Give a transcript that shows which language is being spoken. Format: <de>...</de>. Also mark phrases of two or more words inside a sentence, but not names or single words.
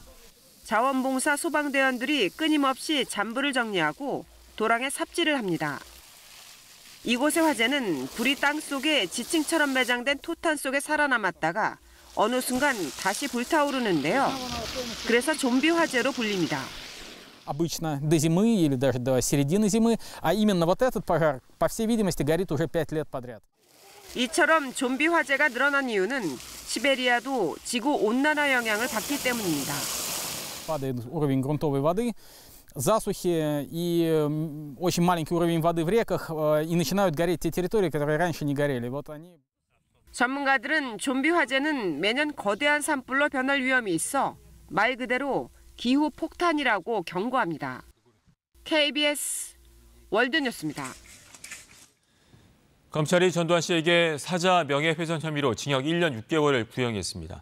<ko>자원봉사 소방대원들이 끊임없이 잔불을 정리하고 도랑에 삽질을 합니다. 이곳의 화재는 불이 땅속에 지층처럼 매장된 토탄 속에 살아남았다가 어느 순간 다시 불타오르는데요. 그래서 좀비 화재로 불립니다.</ko> <ru>Обычно до зимы или даже до середины зимы, а именно вот этот пожар, по всей видимости, горит уже 5 лет подряд.</ru> <ko>이처럼 좀비 화재가 늘어난 이유는 시베리아도 지구 온난화 영향을 받기 때문입니다.</ko> <ru>Падает уровень грунтовой воды, засухи и очень маленький уровень воды в реках, и начинают гореть те территории, которые раньше не горели. Вот они.</ru> <ko>전문가들은 좀비 화재는 매년 거대한 산불로 변할 위험이 있어 말 그대로 기후 폭탄이라고 경고합니다. KBS 월드뉴스입니다. 검찰이 전두환 씨에게 사자 명예훼손 혐의로 징역 1년 6개월을 구형했습니다.</ko>